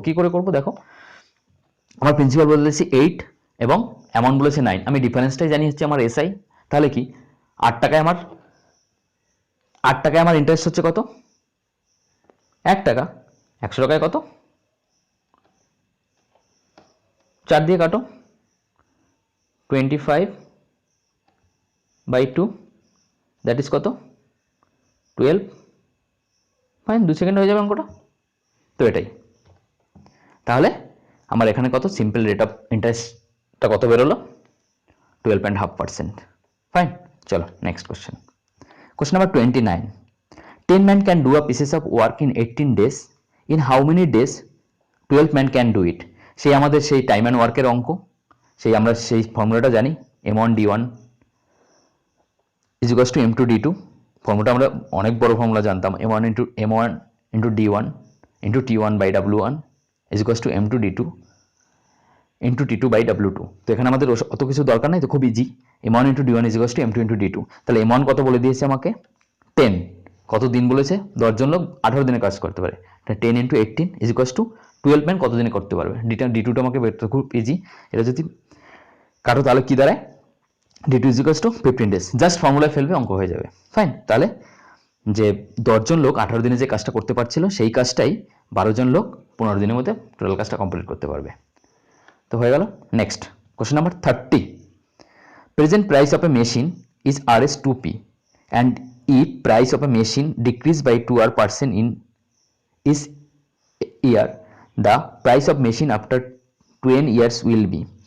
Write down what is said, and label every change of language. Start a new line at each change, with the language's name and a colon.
Bangla: কি করে করব দেখো, আমার প্রিন্সিপাল বলেছি 8 এবং অ্যামাউন্ট বলেছে 9, আমি ডিফারেন্সটাই জানি হচ্ছে আমার এসআই, তাহলে কি 8 টাকায় আমার ইন্টারেস্ট হচ্ছে কত, 1 টাকা, 100 টাকায় কত, 4 দিয়ে কাটো, 25/2 দ্যাট ইজ কত, 12, ফাইন, 2 সেকেন্ড হয়ে যাবে অঙ্কটা। তো এটাই, তাহলে আমার এখানে কত, সিম্পল রেট অফ ইন্টারেস্টটা কত বেরোলো, 12.5%, ফাইন। চলো next question.
English: Question number 29, 10 men can do a pieces of work in 18 days, in how many days 12 men can do it?
Bangla: সেই আমাদের সেই টাইম অ্যান্ড ওয়ার্কের অঙ্ক, আমরা সেই ফর্মুলাটা জানি, M1D1 is equal to M2D2, ফর্মুলাটা আমরা অনেক বড় ফর্মুলা জানতাম, M1 into D1 into T1/W1 is equal to M2D2 into T2/W2। তো এখানে আমাদের অত কিছু দরকার নাই, তো খুব easy, M1 into D1 is equal to M2 into D2, তাহলে M1 কত বলে দিয়েছে আমাকে, 10, কত দিন বলেছে, 10 জন লোক 18 দিনে কাজ করতে পারে, 10 into 18 is equal to 12 man কত দিনে করতে পারবে, D2টা আমাকে বের করতে খুব ইজি, এটা যদি কাটো তাহলে কি দাঁড়ায়, D2 is equal to 15 days, just ফর্মুলায় ফেলবে অঙ্ক হয়ে যাবে, ফাইন। তাহলে যে 10 জন লোক 18 দিনে যে কাজটা করতে পারছিল সেই কাজটাই 12 জন লোক 15 দিনের মধ্যে টোটাল কাজটা কমপ্লিট করতে পারবে। তো হয়ে গেল।
English: Next question number 30, present price of a machine is Rs2p and if price of a machine decrease by 2% in is year, the price of machine after 20 years will be।